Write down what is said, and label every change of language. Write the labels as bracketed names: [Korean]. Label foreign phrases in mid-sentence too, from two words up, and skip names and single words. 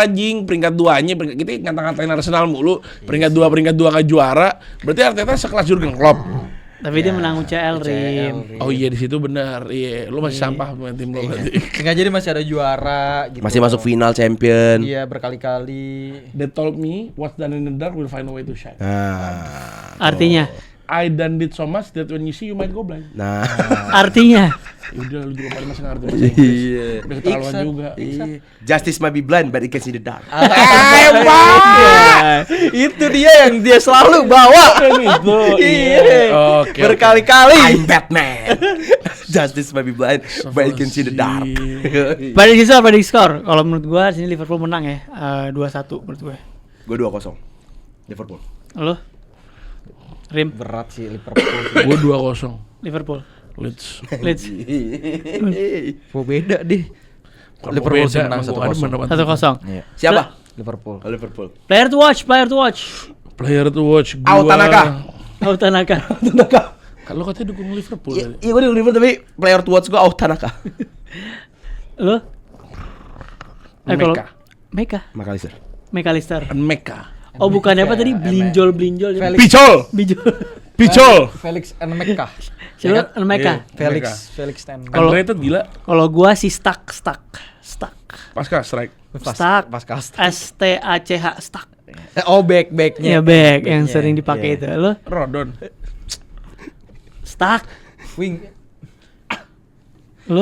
[Indonesian] juara jing peringkat 2-nya kita ngata-ngatain Arsenal mulu peringkat 2 nggak juara berarti Arteta sekelas Jurgen Klopp. Tapi dia menang UCL, Rim. Oh iya di situ benar. Iya, lu masih sampah pemain tim lo berarti. Enggak, jadi masih ada juara gitu. Masih masuk final champion. Iya, berkali-kali. [English] They told me what's done in the dark will find a way to shine. [Indonesian] Nah, Artinya [English] I done did so much that when you see you might go blind. [Indonesian] nah. Artinya Ya udah lu juga paling masa ngerti bahasa Inggris. Udah keterlaluan Iksan. juga. [English] Justice might be blind but it can see the dark. [Indonesian] Itu dia yang dia selalu bawa. Itu. Iya. Oke. Berkali-kali. [English] I'm Batman. Justice might be blind but it can see the dark. [Indonesian] Prediksi skor. Kalau menurut gua sini Liverpool menang ya. 2-1 menurut gue. Gue 2-0 Liverpool. Lo? Rim Berat sih Liverpool. Gua 2-0 Liverpool. Leeds. Leeds Kok beda deh. Kalau Liverpool beda, menang emang gua ada 1-0. 1-0. Iya. Siapa? Liverpool. Oh, Liverpool. [English] Player to watch. Player to watch gua. Ao Tanaka. Tanaka. [Indonesian] Kalau katanya dukung Liverpool Iya, tadi. gue di Liverpool tapi [English] player to watch [Indonesian] gue Ao Tanaka. Lo? Kalau Meka. McAllister. Meka. Oh bukan apa tadi? Blinjol. Picol. Felix and Meka. Siapa? Meka. Felix and Kalau- Underrated gila. Kalau gua si Stuck. Pasca strike. Stuck. Pascal. STACH Stuck. Oh backnya. Ya back yang sering dipakai itu. Lo Rodon. Stuck. Wing. Lo